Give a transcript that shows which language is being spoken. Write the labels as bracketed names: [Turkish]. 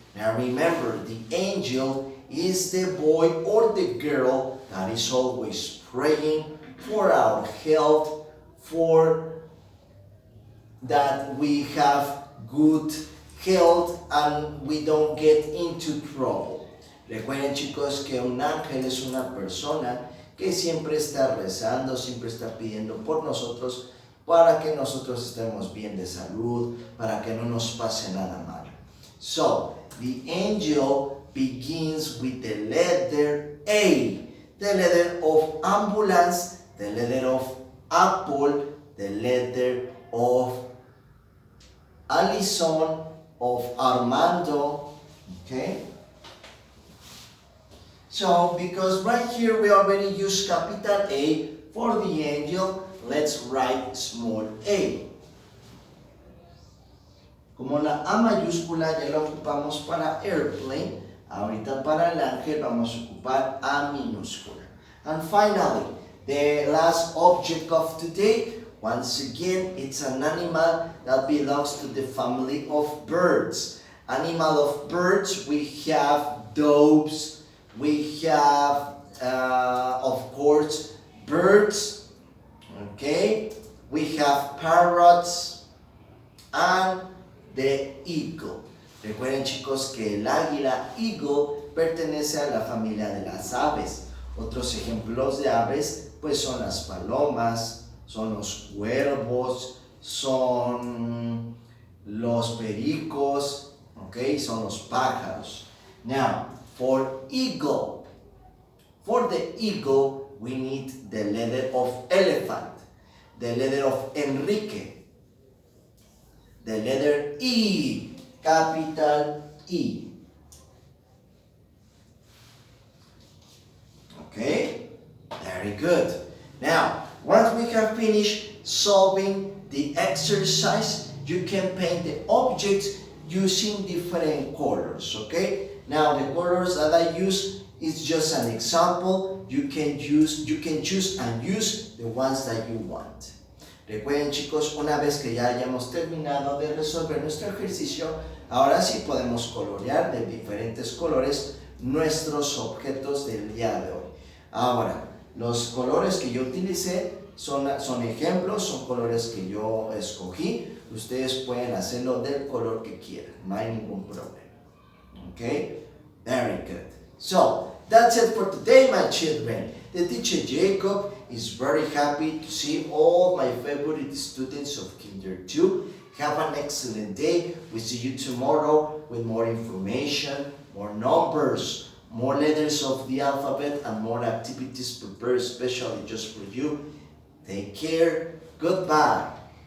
[English] Now remember, the angel is the boy or the girl that is always praying for our health, for that we have good health and we don't get into trouble. [Spanish] Recuerden, chicos, que un ángel es una persona que siempre está rezando, siempre está pidiendo por nosotros para que nosotros estemos bien de salud, para que no nos pase nada malo. [English] So, the angel begins with the letter A, the letter of ambulance, the letter of apple, the letter of Alison, of Armando, okay? So, because right here we already use capital A for the angel, let's write small a. [Spanish] Como la A mayúscula ya la ocupamos para airplane, ahorita para el ángel vamos a ocupar A minúscula. [English] And finally, the last object of today, once again, it's an animal that belongs to the family of birds. Animal of birds, we have doves, we have, of course, birds, okay? We have parrots and the eagle. [Spanish] Recuerden, chicos, que el águila, eagle, pertenece a la familia de las aves. Otros ejemplos de aves, pues son las palomas, son los cuervos, son los pericos, okay? Son los pájaros. [English] Now, for eagle, for the eagle, we need the letter of elephant, the letter of Enrique, the letter E, capital E. Okay, very good. Now, once we have finished solving the exercise, you can paint the objects using different colors, okay? Now, the colors that I use is just an example. You can choose and use the ones that you want. [Spanish] Recuerden, chicos, una vez que ya hayamos terminado de resolver nuestro ejercicio, ahora sí podemos colorear de diferentes colores nuestros objetos del día de hoy. Ahora, los colores que yo utilicé son ejemplos, son colores que yo escogí. Ustedes pueden hacerlo del color que quieran, no hay ningún problema. [English] Okay? Very good. So, that's it for today, my children. The teacher Jacob is very happy to see all my favorite students of Kinder 2. Have an excellent day. We see you tomorrow with more information, more numbers, more letters of the alphabet, and more activities prepared especially just for you. Take care. Goodbye.